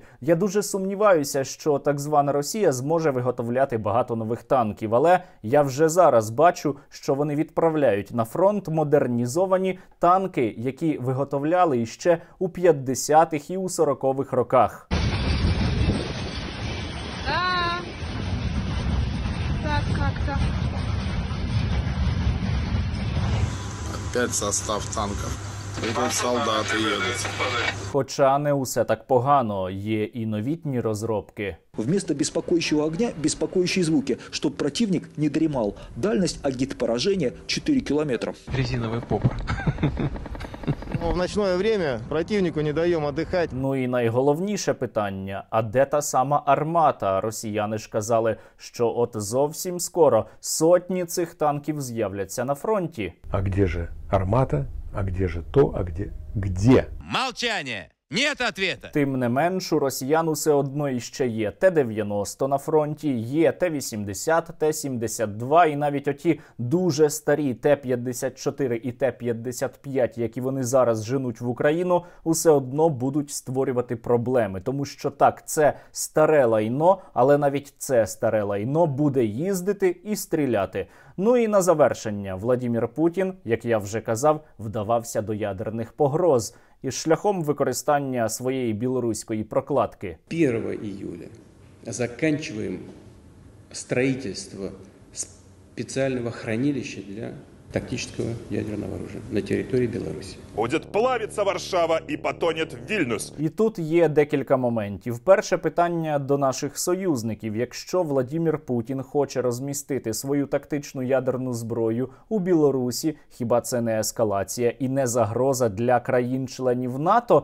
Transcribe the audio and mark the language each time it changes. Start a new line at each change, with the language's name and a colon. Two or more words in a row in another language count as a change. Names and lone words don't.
Ukrainian: Я дуже сумніваюся, що так звана Росія зможе виготовляти багато нових танків. Але я вже зараз бачу, що вони відправляють на фронт модернізовані танки, які виготовляли іще у 50-х і у 40-х роках.
Russian: Так как-то. Опять состав танков
Ukrainian: Тут солдати їдуть. Хоча не усе так погано, є і новітні розробки.
Russian: Вместо беспокоящего огня – беспокоящие звуки, чтобы противник не дремал. Дальность агитпоражения 4 километра. Резиновая попа. В ночное время противнику не даем отдыхать.
Ukrainian: Ну і найголовніше питання, а де та сама армата? Росіяни ж казали, що от зовсім скоро сотні цих танків з'являться на фронті.
Russian: А где же армата? А где же то? А где? Молчание! Нет ответа!
Ukrainian: Тим не менш, у росіян усе одно іще є Т-90 на фронті, є Т-80, Т-72 і навіть оті дуже старі Т-54 і Т-55, які вони зараз женуть в Україну, усе одно будуть створювати проблеми. Тому що так, це старе лайно, але навіть це старе лайно буде їздити і стріляти. Ну і на завершення, Владимир Путін, як я вже казав, вдавався до ядерних погроз із шляхом використання своєї білоруської прокладки.
Russian: 1 июля заканчиваем строительство специального хранилища для тактического ядерного оружия на территории Беларуси. Будет плавиться Варшава і потонет Вільнюс.
Ukrainian: І тут є декілька моментів. Перше питання до наших союзників. Якщо Владимир Путін хоче розмістити свою тактичну ядерну зброю у Білорусі, хіба це не ескалація і не загроза для країн-членів НАТО?